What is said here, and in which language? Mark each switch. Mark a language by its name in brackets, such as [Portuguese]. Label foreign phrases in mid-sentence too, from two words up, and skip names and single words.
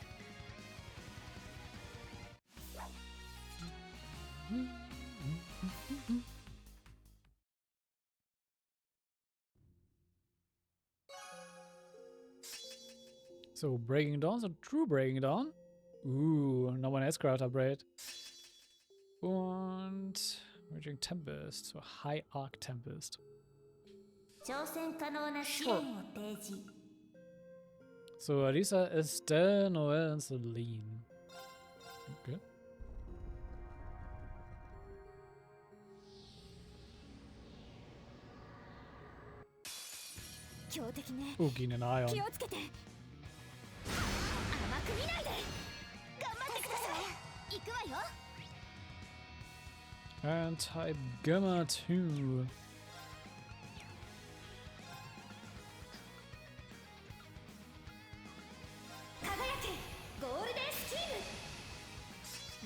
[German] So, Breaking Dawn, so True Breaking Dawn. Nochmal ein S-Craft Upgrade. Und Raging Tempest, so High Arc Tempest. [Japanese] 挑戦可能な試練を提示。 [German] So, Alisa, Estelle, Noel und Celine. Okay. Gehen in Ion. [Japanese] 気をつけて。甘く見ないで。頑張ってください。行くわよ。 [English] And Type Gamma 2. [Japanese] 輝けゴールデンスキーム。